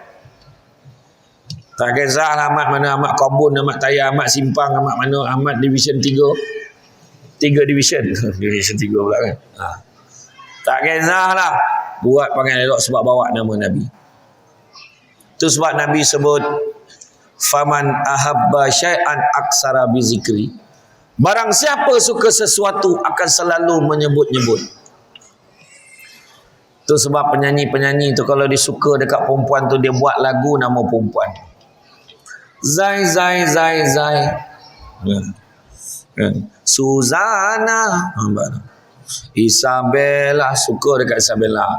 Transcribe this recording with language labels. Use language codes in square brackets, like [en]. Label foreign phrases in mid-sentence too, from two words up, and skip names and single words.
[ms] Tak kisahlah Ahmad mana, Ahmad Kobun, Ahmad Tayar, Ahmad Simpang, Ahmad mana, Ahmad Division 3. 3 Division. Division 3 pula kan. Tak kisahlah. Buat panggil elok sebab bawa nama Nabi. Itu sebab Nabi sebut, [ar] faman ahabba syai'an aksara bizikri. [ms] Barang siapa suka sesuatu akan selalu menyebut-nyebut. Itu sebab penyanyi-penyanyi tu kalau dia suka dekat perempuan tu, dia buat lagu nama perempuan. Zai Zai Zai Zai. Suzana, Isabella, suka dekat Isabella.